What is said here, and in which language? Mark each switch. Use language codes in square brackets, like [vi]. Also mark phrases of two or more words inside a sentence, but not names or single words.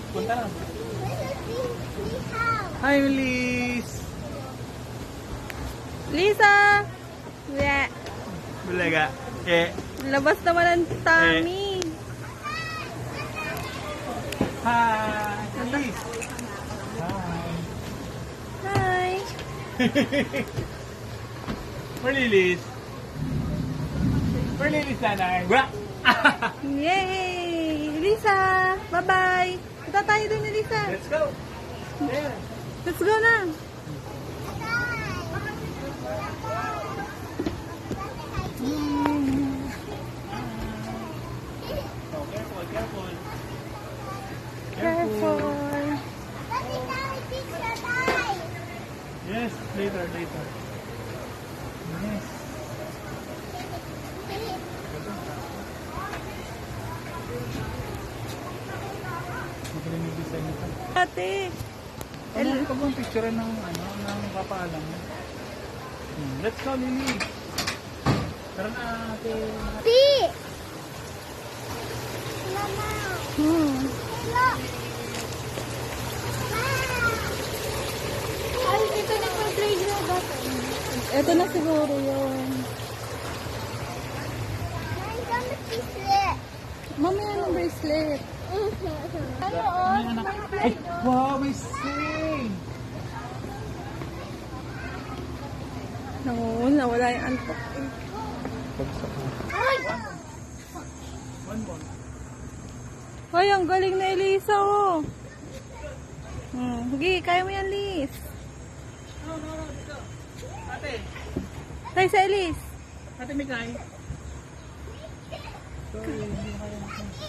[en] Tara. Hi, Liz. Lisa! Yeah. [tl] Bulaga. Labas naman ang tummy. [en] Hi, Liz. Hi. Hi. Where Lilis? Where Lilis nanay? Wala! Yay! Lisa! Bye-bye! [tl] Punta tayo doon ni Lisa. [en] Let's go! Yeah. Let's go na! Oh, careful, careful. Careful! Yes, later. Yes. [tl] Magaling yung design nito. Ate! Ito bang picture ng kapaalam? [en] Let's go, [tl] Lily. Tara na, ate. Ay, ito na po grade na ba? Ito na siguro yun. Mamaya ng bracelet. Ano, oh? Ay, wow, may sing! Nangunguna, wala yung antok. [en] One more. [tl] Ay, ang galing na Elisa, oh. Sige, kaya mo yan, Liz. No, dito. Ate, Tayo sa Elis. ate Mikay. Sorry, hindi kaya natin.